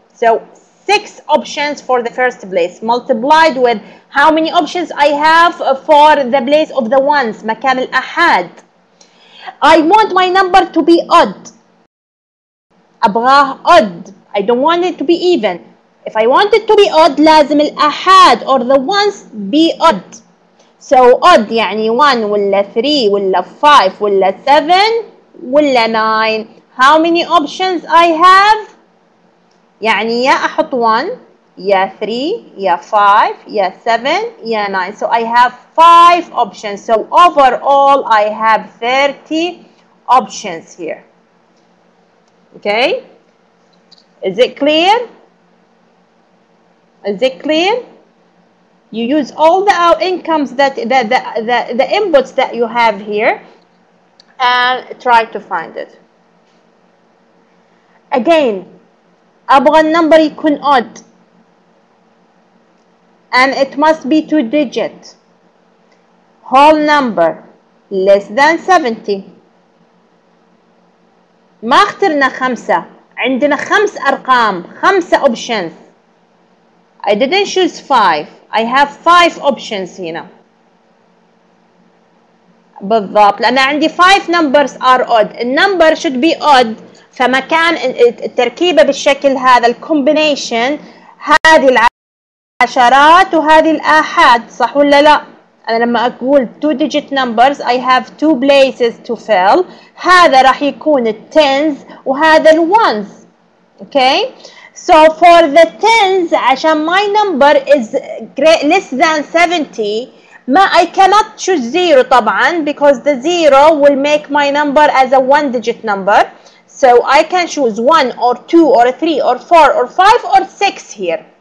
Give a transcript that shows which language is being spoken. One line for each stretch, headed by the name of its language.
English: So 6 options for the first place multiplied with how many options I have for the place of the ones,
Arabic: مكان الأحاد.
English: I want my number to be odd.
Arabic: أبغاه
English: odd. I don't want it to be even. If I want it to be odd
Arabic: لازم الأحاد
English: or the ones be odd. So odd
Arabic: يعني 1 ولا 3 ولا 5 ولا 7 ولا 9.
English: how many options I have؟
Arabic: يعني يا أحط 1 يا 3 يا 5 يا 7 يا 9.
English: So I have 5 options. So overall I have 30 options here. Okay? Is it clear? Is it clear? You use all the incomes the inputs that you have here and try to find it. Again,
Arabic: أبغى النمبر يكون
English: odd and it must be 2 digit. Whole number less than 70.
Arabic: ما اخترنا 5. عندنا 5 أرقام 5 options.
English: I didn't choose 5. I have 5 options هنا.
Arabic: بالضبط لأن عندي
English: 5 numbers are odd. النمبر should be odd.
Arabic: فمكان التركيبة بالشكل هذا الكومبينيشن هذه العشرات وهذه الآحاد صح ولا لا؟ أنا لما أقول
English: 2 digit numbers I have 2 places to fill.
Arabic: هذا راح يكون التنز وهذا الونز.
English: Okay? So for the tens عشان my number is less than 70 ما I cannot choose 0 طبعا because the 0 will make my number as a 1 digit number. So I can choose 1 or 2 or 3 or 4 or 5 or 6 here.